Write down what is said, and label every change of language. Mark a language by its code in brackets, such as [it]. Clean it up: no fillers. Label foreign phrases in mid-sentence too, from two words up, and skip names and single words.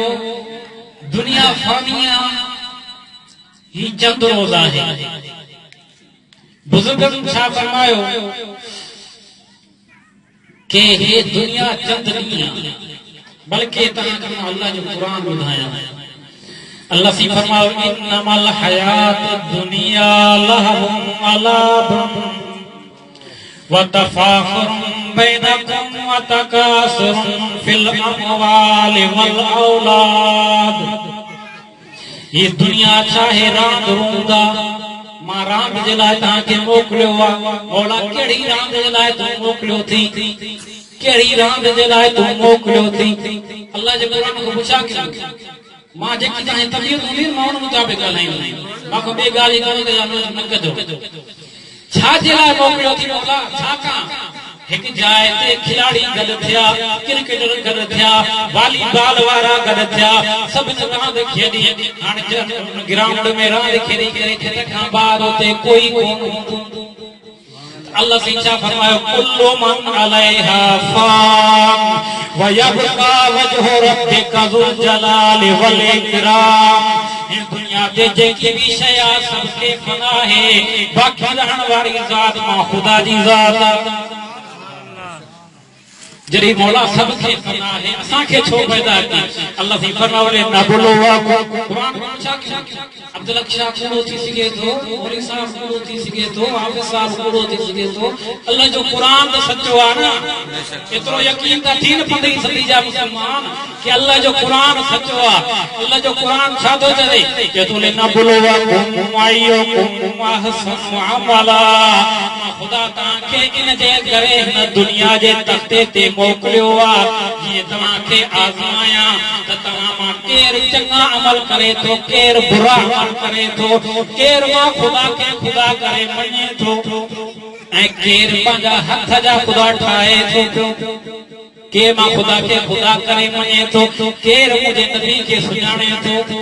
[sd] दुनिया फ़ानी आहे, ही चंद रोज़ आहे। बुज़ुर्गनि छा फरमायो कि हे दुनिया चंद ॾींहं आहे, बल्कि तव्हांखे मां अल्लाह जो क़ुरान ॿुधायां। [ar] अल्लाह [sd] सी फरमायो [ar] إنما الحياة الدنيا لهو ولعب و تفاخر بينكم و تكاثر في الأموال والأولاد. [sd] ये दुनिया चाहे रांदि रूंदा, मां रांदि जे लाइ तव्हांखे मोकिलियो आहे। मौला कहिड़ी रांदि जे लाइ तूं मोकिलियो थी, कहिड़ी रांदि जे लाइ तूं मोकिलियो थी? अल्लाह जे क़ुरान खां पुछा कयो। मां जेकी तव्हांजी तबियत हूंदी मां उन मुताबिक़ ॻाल्हाईंदुमि, मां को ॿिए ॻाल्हि जी न कजो। छा जे लाइ मोकिलियो थी मौला? छाकाणि हिकु जाइ ते खिलाड़ी गॾु थिया, क्रिकेटर गॾु थिया, वॉलीबॉल वारा गॾु थिया, सभिनी रांदि खेॾी। हाणे ग्राउंड में रांदि खेॾी करे खेत खां ॿाहिरि हुते कोई कोन हूंदो। अल्लाह से छा फरमायो [ar] كل من عليها فان و يبقى وجه ربك ذو الجلال والإكرام. [sd] इस दुनिया ते जेकी भी शय आहे सबके फना है, बाकी रहण वारी ज़ात मां ख़ुदा जी ज़ात। जॾहिं मौला सबके फना है, असांखे छो पैदा कई? अल्लाह से फरमायो नबलुवाकुम। क़ुरान छा कयो? अब्दुल शाह कूड़ो थी सघे थो, मौलवी साहब कूड़ो थी सघे थो, हाफ़िज़ साहब कूड़ो थी सघे थो, अल्लाह जो क़ुरान त सचो आहे न। एतिरो यकीन त थी न 15वीं सदी जा मुसलमान कि अल्लाह जो क़ुरान सचो आहे। अल्लाह जो क़ुरान छा थो चवे? [ar] चए نبلوكم أيكم أحسن عملا. [sd] ख़ुदा तव्हांखे इन जे करे हिन दुनिया जे तख़्ते ते मोकिलियो आहे जीअं तव्हांखे आज़माया त तव्हां मां केरु चङा अमल करे थो, केरु बुरा अमल करे थो, केरु मां ख़ुदा खे ख़ुदा करे मञे थो ऐं केरु पंहिंजा हथ जा ख़ुदा ठाहे थो, केरु मां ख़ुदा खे ख़ुदा करे मञे थो, केरु मुंहिंजे नबी खे सुञाणे थो।